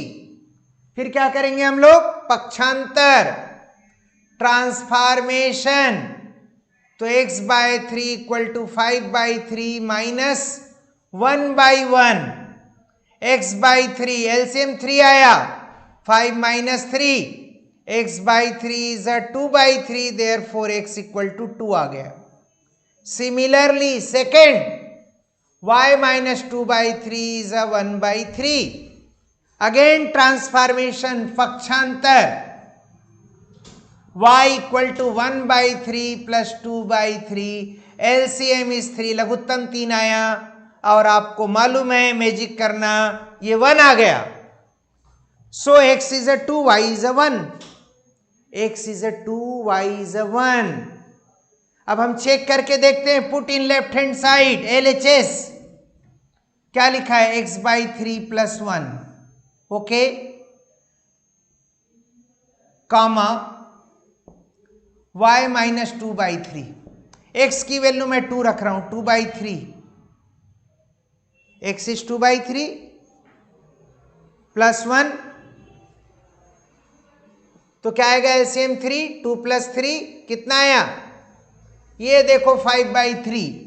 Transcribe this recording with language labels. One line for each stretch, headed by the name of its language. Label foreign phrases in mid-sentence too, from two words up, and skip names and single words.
Hindi: फिर क्या करेंगे हम लोग? पक्षांतर, ट्रांसफॉर्मेशन। तो x/3 = 5/3 माइनस 1/1, x/3, एलसीएम 3 आया, 5 - 3,
English: x/3 is a 2/3, therefore x = 2
Hindi: आ गया।
English: similarly second,
Hindi: y - 2/3
English: is a
Hindi: 1/3, अगेन ट्रांसफॉर्मेशन, पक्षांतर, y = 1/3 + 2/3,
English: LCM is 3,
Hindi: लघुत्तम 3 आया, और आपको मालूम है मैजिक करना, ये 1 आ गया। सो
English: x is a 2, y is a 1, x is a 2, y is a 1।
Hindi: अब हम चेक करके देखते हैं,
English: put in left hand side LHS,
Hindi: क्या लिखा है? x/3 + 1,
English: okay, comma
Hindi: y माइनस 2/3, x की वैल्यू मैं 2 रख रहा हूं, 2/3,
English: x is 2/3 plus 1,
Hindi: तो क्या आएगा एलसीएम 3, 2 + 3 कितना आया, ये देखो 5/3।